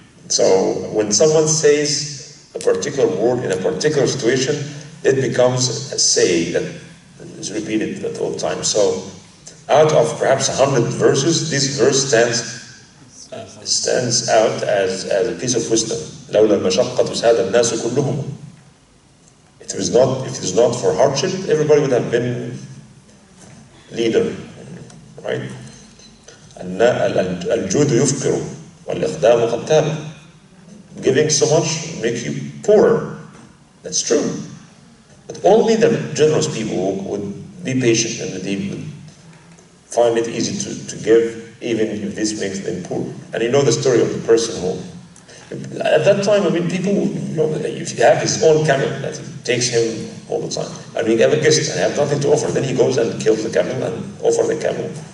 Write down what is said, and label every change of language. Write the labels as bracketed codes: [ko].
[en] So when someone says a particular word in a particular situation, it becomes a saying that is repeated at all times. So out of perhaps 100 verses, this verse stands out as a piece of wisdom. [ar] لولا المشقة ساد الناس كلهم. [en] If it is not for hardship, everybody would have been leader, right? [ar] الجود يفقر والإقدام قتال. [en] Giving so much make you poorer. That's true. But only the generous people would be patient and they would find it easy to give, even if this makes them poor. And you know the story of the person who At that time, I mean, people, if he have his own camel that takes him all the time, and we have a guest and have nothing to offer, then he goes and kills the camel and offers the camel.